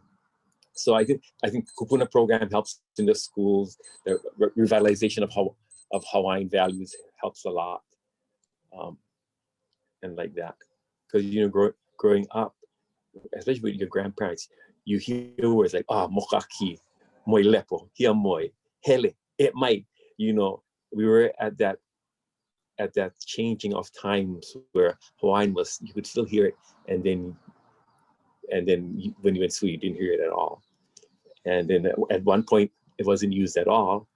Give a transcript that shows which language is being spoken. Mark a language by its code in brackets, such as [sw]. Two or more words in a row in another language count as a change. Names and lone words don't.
[en] So I think Kupuna program helps in the schools. The revitalization of Hawaiian values helps a lot, and like that. Because growing up, especially with your grandparents, you hear words like, [haw] mokaki, moi lepo, hia moi, [en] hele, it might, you know, we were at that changing of times where Hawaiian was, you could still hear it, and then when you went through, you didn't hear it at all. And then at one point, it wasn't used at all.